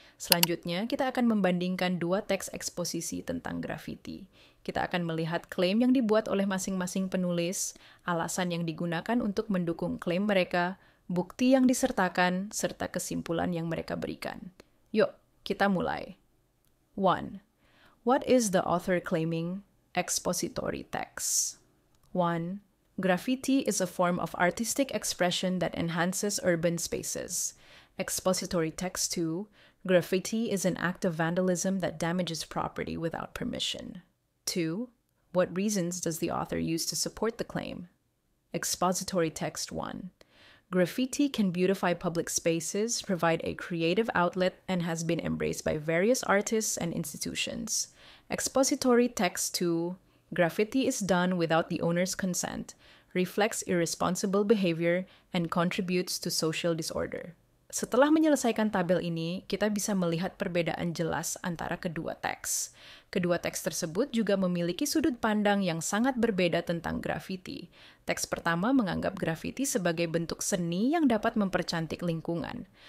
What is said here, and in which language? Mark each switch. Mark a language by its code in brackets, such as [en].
[id] Selanjutnya, kita akan membandingkan dua teks eksposisi tentang graffiti. Kita akan melihat klaim yang dibuat oleh masing-masing penulis, alasan yang digunakan untuk mendukung klaim mereka, bukti yang disertakan, serta kesimpulan yang mereka berikan. Yuk, kita mulai. 1. [en] What is the author claiming? Expository text. 1. Graffiti is a form of artistic expression that enhances urban spaces. Expository text 2. Graffiti is an act of vandalism that damages property without permission. 2. What reasons does the author use to support the claim? Expository text 1. Graffiti can beautify public spaces, provide a creative outlet, and has been embraced by various artists and institutions. Expository text 2. Graffiti is done without the owner's consent, reflects irresponsible behavior, and contributes to social disorder. [id] Setelah menyelesaikan tabel ini, kita bisa melihat perbedaan jelas antara kedua teks. Kedua teks tersebut juga memiliki sudut pandang yang sangat berbeda tentang graffiti. Teks pertama menganggap graffiti sebagai bentuk seni yang dapat mempercantik lingkungan.